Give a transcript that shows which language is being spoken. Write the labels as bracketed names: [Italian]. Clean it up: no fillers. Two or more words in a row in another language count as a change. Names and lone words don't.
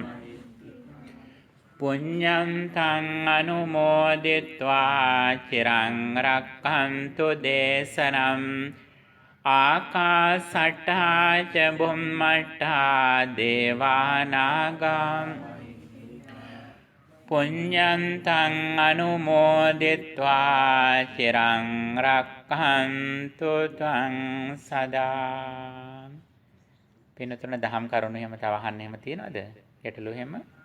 [Pali] පුඤ්ඤන්තං අනුමෝදිත්වා චිරං රක්ඛන්තු දේශනං ආකාසට්ඨා ච බුම්මට්ඨා දේවානාගා පුඤ්ඤන්තං අනුමෝදිත්වා චිරං රක්ඛන්තු ත්වං සදා. [Sinhala] පින්තුන දහම් කරුණු එහෙම තව අහන්න එහෙම තියනවද? ගැටලු එහෙම?